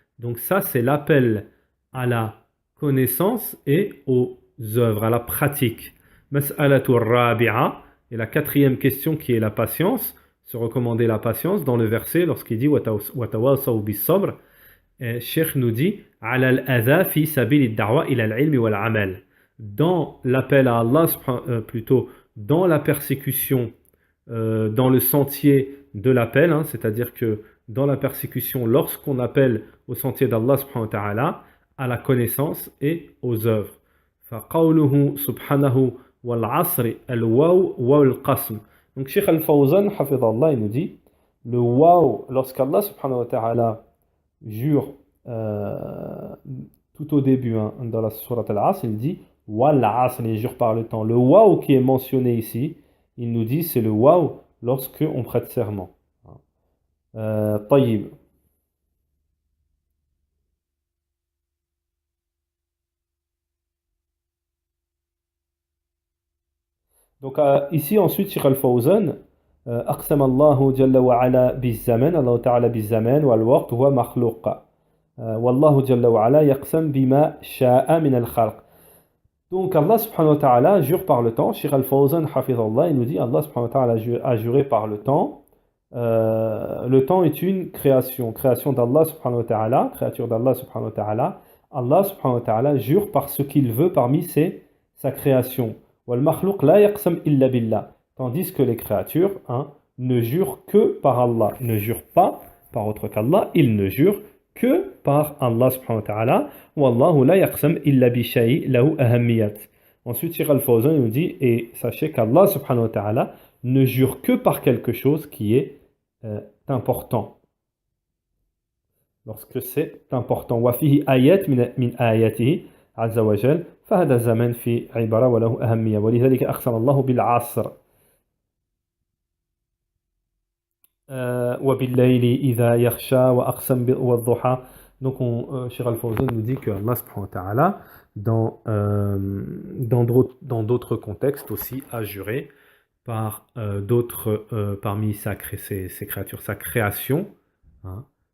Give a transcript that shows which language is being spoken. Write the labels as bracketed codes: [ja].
[fr] Donc ça, c'est l'appel à la connaissance et aux œuvres, à la pratique. [ar] مَسْأَلَةُ الرَّابِعَةِ, [fr] et la 4e question qui est la patience. se recommander la patience dans le verset lorsqu'il dit [ar] وَتَوَاصَوْا بِالصَّبْرِ. [fr] Cheikh nous dit [ar] على الأذى في سبيل الدعوة إلى العلم والعمل. [fr] Dans l'appel à Allah, plutôt dans la persécution, dans le sentier de l'appel, hein, c'est-à-dire que dans la persécution, lorsqu'on appelle au sentier d'Allah subhanahu wa ta'ala, à la connaissance et aux œuvres. [ar] فقوله سبحانه والعصر الواو واو القسم. [fr] Donc Cheikh Al-Fawzan, hafidhallah, il nous dit le waw, lorsqu'Allah subhanahu wa ta'ala jure tout au début, hein, dans la sourate Al-Asr, il dit wal asr, il jure par le temps. Le waw qui est mentionné ici, il nous dit c'est le waw lorsque on prête serment. [ar] طيب. [fr] Donc ici ensuite Cheikh Al-Fawzan [ar] أقسم الله جل وعلا بالزمن, الله تعالى بالزمان والوقت هو مخلوق والله جل وعلا يقسم بما شاء من الخلق. [fr] Donc Allah subhanahu wa ta'ala jure par le temps. Cheikh Al-Fawzan hafidhallah, il nous dit Allah subhanahu wa ta'ala a juré par le temps. Le temps est une création d'Allah subhanahu wa ta'ala, créature d'Allah subhanahu wa ta'ala. Allah subhanahu wa ta'ala jure par ce qu'il veut parmi sa création. [ar] Wal makhluq la yaqsam illa billah. [fr] Tandis que les créatures, hein, ne jurent que par Allah, ne jurent pas par autre qu'Allah, ils ne jurent que par Allah subhanahu wa ta'ala. [ar] Wallahu la yaqsam illa bi shay'in lahu ahammiyat. [fr] Ensuite, Cheikh Al-Fawzan nous dit, et sachez qu'Allah subhanahu wa ta'ala ne jure que par quelque chose qui est important. Lorsque c'est important. [ar] Wa fihi ayat min ayatihi azza wa jal, فهذا الزمن في عبارة وله أهمية ولذلك أقسم الله بالعصر وبالليل إذا يخشى وأقسم والضحى. [fr] Donc Cheikh Al-Fawzan nous dit que Allah subhanahu wa ta'ala dans d'autres contextes aussi a juré par d'autres parmi ses créatures, sa création, hein.